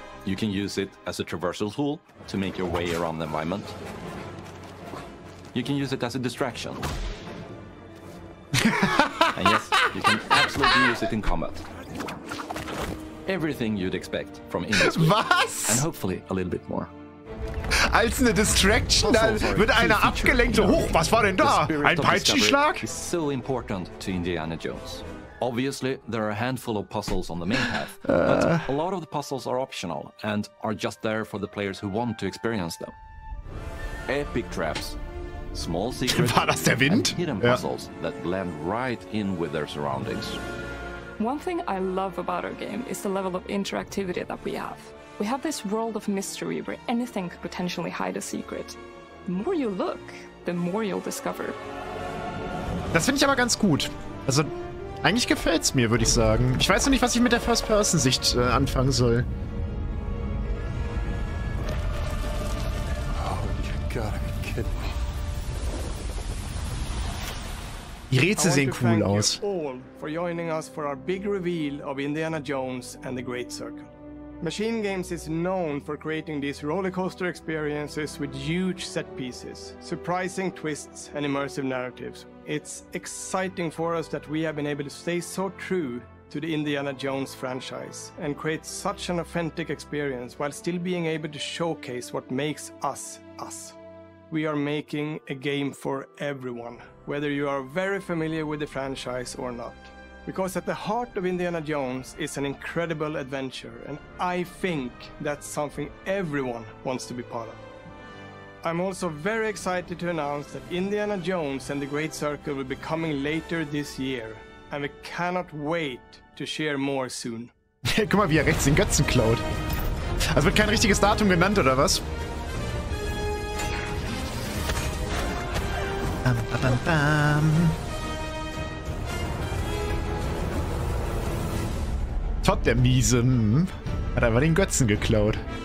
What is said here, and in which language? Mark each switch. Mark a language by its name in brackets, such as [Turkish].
[English] You can use it as a traversal tool to make your way around the environment. You can use it as a distraction. And yes, you can absolutely use it in combat. Everything you'd expect from Indy's whip. [German] Was? [English] And hopefully a little bit more. [German] Als eine Distraction, da wird einer abgelenkt. So, hoch, was war denn da? Ein Peitschenschlag? [English] Is so important to Indiana Jones. Obviously, there are a handful of puzzles on the main path, but a lot of the puzzles are optional and are just there for the players who want to experience them. Epic traps, small secrets, and hidden puzzles that blend right in with their surroundings. One thing I love about our game is the level of interactivity that we have. We have this world of mystery where anything could potentially hide a secret. The more you look, the more you'll discover. [German] Das finde ich aber ganz gut. Also, eigentlich gefällt's mir, würde ich sagen. Ich weiß noch nicht, was ich mit der First-Person-Sicht anfangen soll. [English] Oh, you gotta be kidding me. [German] Die Rätsel sehen cool aus. [English] I want to thank you all for joining us for our big reveal of Indiana Jones and the Great Circle. Machine Games is known for creating these rollercoaster experiences with huge set pieces, surprising twists, and immersive narratives. It's exciting for us that we have been able to stay so true to the Indiana Jones franchise and create such an authentic experience while still being able to showcase what makes us us. We are making a game for everyone, whether you are very familiar with the franchise or not. Because at the heart of Indiana Jones is an incredible adventure, and I think that's something everyone wants to be part of. I'm also very excited to announce that Indiana Jones and the Great Circle will be coming later this year, and we cannot wait to share more soon. [German] Guck mal, wie er rechts den Götzen klaut. Also wird kein richtiges Datum genannt, oder was? Bam, bam, bam. Todd, der Miese, hat einfach den Götzen geklaut.